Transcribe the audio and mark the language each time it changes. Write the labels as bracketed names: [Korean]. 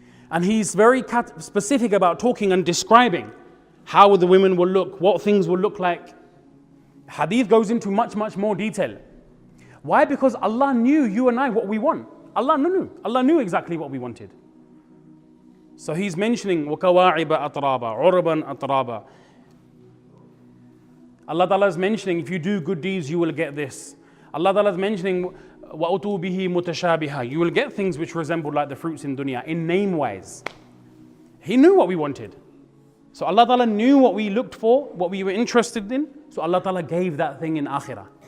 [English] And He's very specific about talking and describing how the women will look, what things will look like. Hadith goes into much, much more detail. Why? Because Allah knew you and I what we want. Allah knew exactly what we wanted. [Arabic] So He's mentioning وَكَوَاعِبَ أَطْرَابًا عُرُبًا أَطْرَابًا. [English] Allah Ta'ala is mentioning if you do good deeds you will get this. Allah Ta'ala is mentioning [Arabic] وَأُتُوا بِهِ مُتَشَابِهًا. [English] You will get things which resemble like the fruits in dunya in name wise. He knew what we wanted. So Allah Ta'ala knew what we looked for, what we were interested in. So Allah Ta'ala gave that thing in akhirah.